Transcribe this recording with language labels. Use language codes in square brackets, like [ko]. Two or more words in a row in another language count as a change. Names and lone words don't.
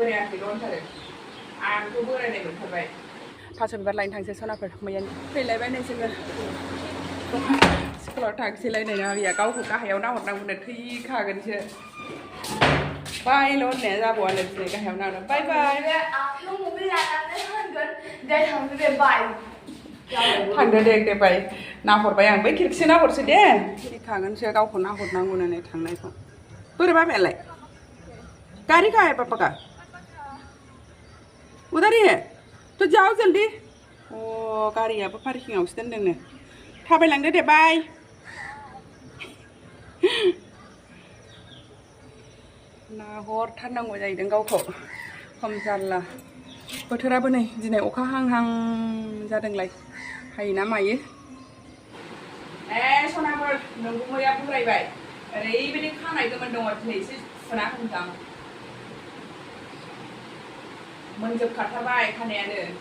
[brx] बोरायाखै दंथारो आंथ' बोरायनाय मोनथारबाय थास' बिबार लायनो थांसै सनाफोर मैया फैलायबाय नै जोङो स्कुलाव थांसैलायनाय आबिया गावखौ गाहायाव नाहरनांगौनो थैखागोनसो बायल' होननाया जाबावानो दिनै गाहायाव नाहरना बाय बाय थांदो दे बाय नाहरबाय आं बै खिरखिसो नाहरसै दे थैखागोनसो गावखौ नाहरनांगौनो नै थांनायखौ बोरै बाबायालाय [hi] गाड़ी कहाँ है पापा का उधर ही है तो जाओ जल्दी [brx] ओ गारियाबो पार्किंआवसो दोनदोंनो थाबायलांदो दे बाय नाहरथारनांगौ जाहैदों गावखौ खम जारला बोथोराबो नै दिनै अखा हां जादोंलाय हायोना मायो सनाफोर नोंगुमैया बुरायबाय ओरैबायदि खानाय गोमोन दङ दिनै एसे सुना होनदां मोनजोबखाथारबाय खानायानो